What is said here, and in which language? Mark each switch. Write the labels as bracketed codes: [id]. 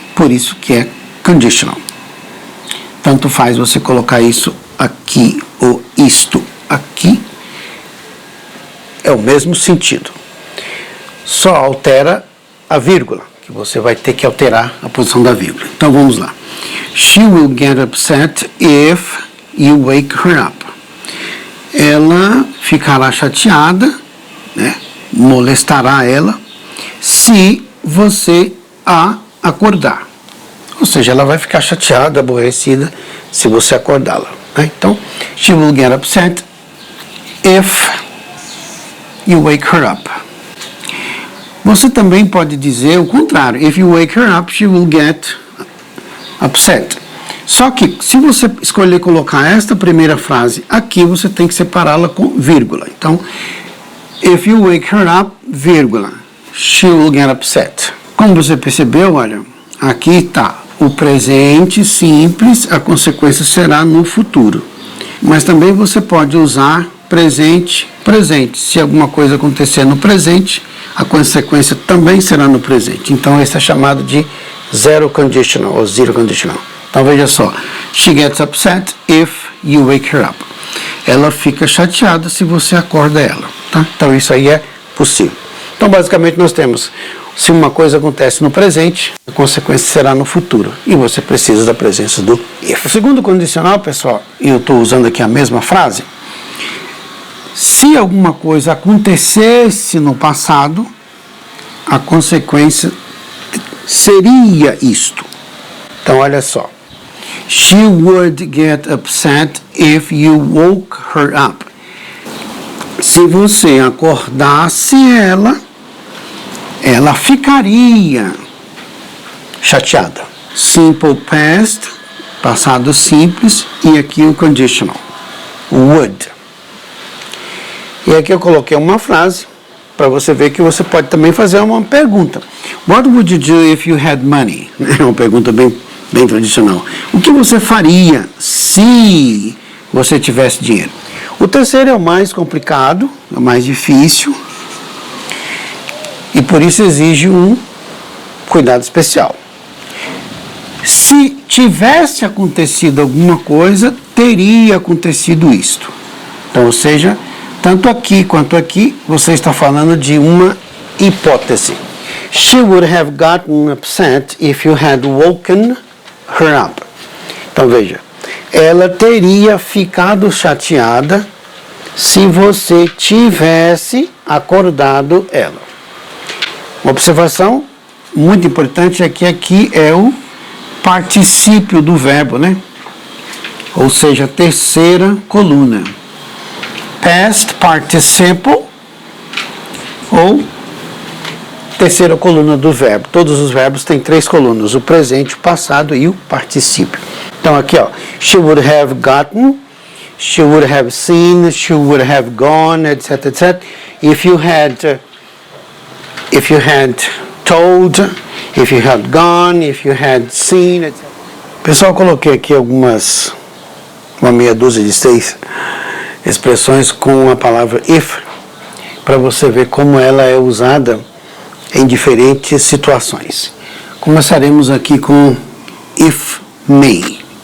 [pt] Por isso que é conditional. Tanto faz você colocar isso aqui ou isto aqui. É o mesmo sentido. Só altera a vírgula, que você vai ter que alterar a posição da vírgula. Então vamos lá. [en] She will get upset if you wake her up. [pt] Ela ficará chateada, né? Molestará ela, se você a acordar. Ou seja, ela vai ficar chateada, aborrecida, se você acordá-la. Né? [en] Então, she will get upset if you wake her up. [pt] Você também pode dizer o contrário. [en] If you wake her up, she will get upset. [pt] Só que, se você escolher colocar esta primeira frase aqui, você tem que separá-la com vírgula. [en] Então, if you wake her up, vírgula, she will get upset. [pt] Como você percebeu, olha, aqui está o presente simples, a consequência será no futuro. Mas também você pode usar presente, presente. Se alguma coisa acontecer no presente, a consequência também será no presente. Então, esse é chamado de zero conditional, ou zero conditional. [en] Então veja só, she gets upset if you wake her up. [pt] Ela fica chateada se você acorda ela. Tá? Então isso aí é possível. Então basicamente nós temos, se uma coisa acontece no presente, a consequência será no futuro. E você precisa da presença do if. O segundo condicional, pessoal, e eu estou usando aqui a mesma frase, se alguma coisa acontecesse no passado, a consequência seria isto. Então olha só. [en] She would get upset if you woke her up. [pt] Se você acordasse ela, ela ficaria chateada. Simple past, passado simples, e aqui o conditional, would. E aqui eu coloquei uma frase para você ver que você pode também fazer uma pergunta. [en] What would you do if you had money? [pt] É uma pergunta bem tradicional. O que você faria se você tivesse dinheiro? O terceiro é o mais complicado, é o mais difícil, e por isso exige um cuidado especial. Se tivesse acontecido alguma coisa, teria acontecido isto. Então, ou seja, tanto aqui quanto aqui, você está falando de uma hipótese. [en] She would have gotten upset if you had woken her up. [pt] Então veja, ela teria ficado chateada se você tivesse acordado ela. Uma observação muito importante é que aqui é o particípio do verbo, né? Ou seja, a terceira coluna. Past participle ou terceira coluna do verbo. Todos os verbos têm 3 colunas, o presente, o passado e o particípio. Então aqui, ó, [en] she would have gotten, she would have seen, she would have gone, etc, etc. If you had if you had told, if you had gone, if you had seen, etc. [pt] Pessoal, coloquei aqui uma meia dúzia de 6 expressões com a palavra if, para você ver como ela é usada em diferentes situações. Começaremos aqui com if may.